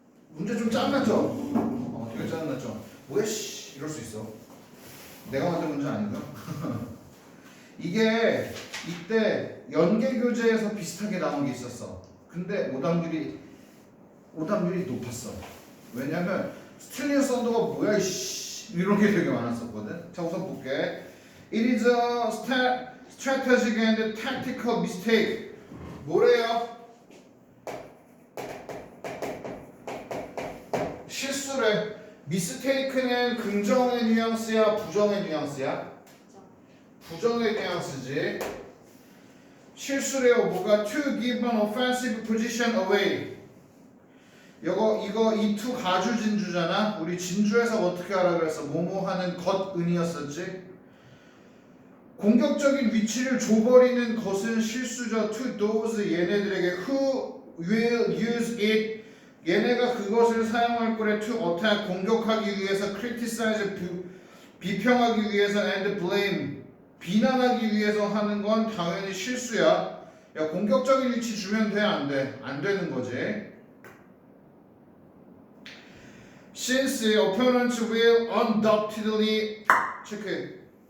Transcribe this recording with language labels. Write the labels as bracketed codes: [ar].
[ko] 문제 좀 짜증났죠? 되게 짜증났죠? 뭐야 씨 이럴 수 있어. 내가 만든 문제 아닌가? 이게 이때 연계 교재에서 비슷하게 나온 게 있었어. 근데 오답률이 높았어. 왜냐면 스틸리어 썬더가 뭐야 씨 이런 게 되게 많았었거든. 자, 우선 볼게. [en] It is a strategic and tactical mistake. [ko] 뭐래요? 실수래. mistake는 긍정의 뉘앙스야, 부정의 뉘앙스야? 부정의 뉘앙스지. 실수래요. 뭐가 [en] to give an offensive position away. [ko] 이거 이 to 가주 진주잖아. 우리 진주에서 어떻게 하라 그랬어? 뭐뭐 하는 것은이었었지. 공격적인 위치를 줘버리는 것은 실수죠. [en] to those [ko] 얘네들에게 [en] who will use it. [ko] 얘네가 그것을 사용할 거래. [en] to attack [ko] 공격하기 위해서, [en] criticize [ko] 비평하기 위해서, [en] and blame [ko] 비난하기 위해서 하는 건 당연히 실수야. 야, 공격적인 위치 주면 돼, 안 돼? 안 되는 거지. [en] Since opponents will undoubtedly 체크.